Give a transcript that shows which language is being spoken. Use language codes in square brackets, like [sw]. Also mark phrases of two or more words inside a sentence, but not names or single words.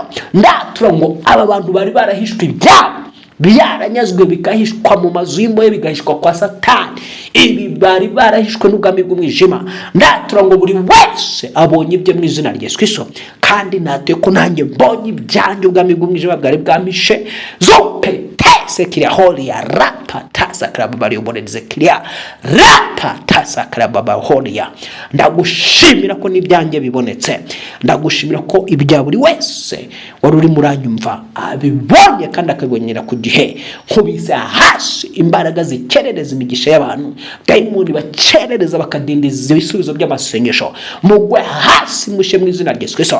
[rw] Ndatura ngo aba bantu bari barahishwe ibyabo byaranyazwe bigahishwa mu mazu y'imbohe, bigahishwa kwa Satani. Ibi bari barahishwe n'ubwami bw'umwijima. Ndatura ngo buri wese abonye ibye mu izina rya Yesu Kristo, kandi natuye ko nanjye mbonye ibyanjye ubwami bw'umwijima bwari bwamishe. Sekiria holi ya rapa tasa krababa lioboneze kiria rapa tasa krababa holi ya. Ndagushimira ko n'ibyanjye bibonetse, ndagushimira ko ibya buri wese wari uri muranyumva abibonye kandi akagonyera ku gihe. Nkubise hasi imbaraga zikerereza imigisha y'abantu, dayimoni bakerereza bakadindiza ibisubizo by'amasengesho, mugwe hasi mushe mu izina rya Yesu Kristo.